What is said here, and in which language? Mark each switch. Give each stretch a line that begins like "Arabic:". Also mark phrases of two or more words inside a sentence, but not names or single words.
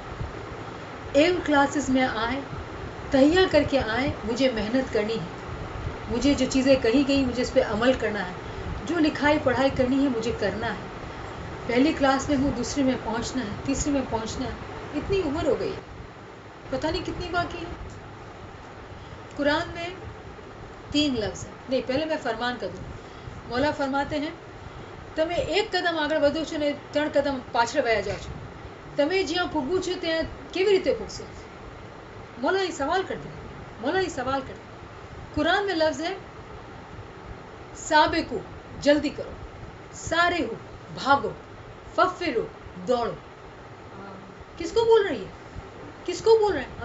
Urdu: علم کلاسز میں آئیں, تہیا کر کے آئیں, مجھے محنت کرنی ہے, مجھے جو چیزیں کہی گئی مجھے اس پہ عمل کرنا ہے, جو لکھائی پڑھائی کرنی ہے مجھے کرنا ہے. پہلی کلاس میں ہوں, دوسری میں پہنچنا ہے, تیسری میں پہنچنا ہے. اتنی عمر ہو گئی, پتہ نہیں کتنی باقی ہے. قرآن میں 3 لفظ ہیں, نہیں پہلے میں فرمان کر دوں. مولا فرماتے ہیں
Gujarati: તમે એક કદમ આગળ વધો છો ને 3 કદમ પાછળ વયા જાઓ છો. તમે જ્યાં પૂગવું છો ત્યાં કેવી રીતે પૂગશો?
Urdu: مولا یہ سوال کرتے ہیں. قرآن میں لفظ ہے سابقو, جلدی کرو, سارے ہو, بھاگو, ففرو, دوڑو. کس کو بول رہی ہے؟ کس کو بول رہے ہیں؟